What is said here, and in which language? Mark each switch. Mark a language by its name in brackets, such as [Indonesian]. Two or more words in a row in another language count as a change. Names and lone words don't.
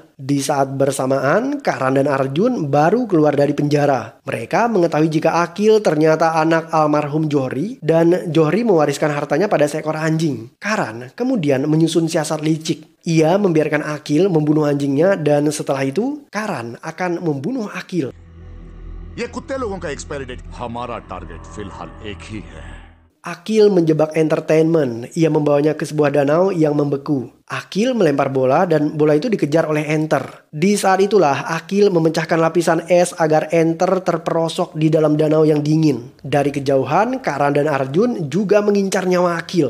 [Indonesian] Di saat bersamaan, Karan dan Arjun baru keluar dari penjara. Mereka mengetahui jika Akil ternyata anak almarhum Johri dan Johri mewariskan hartanya pada seekor anjing. Karan kemudian menyusun siasat licik. Ia membiarkan Akil membunuh anjingnya dan setelah itu Karan akan membunuh Akil. [Hindi] ये कुत्ते लोगों का [English] expiry date. [Hindi] हमारा टारगेट फिलहाल एक ही है। [Indonesian] Akil menjebak Entertainment. Ia membawanya ke sebuah danau yang membeku. Akil melempar bola dan bola itu dikejar oleh Enter. Di saat itulah Akil memecahkan lapisan es agar Enter terperosok di dalam danau yang dingin. Dari kejauhan, Karan dan Arjun juga mengincar nyawa Akil.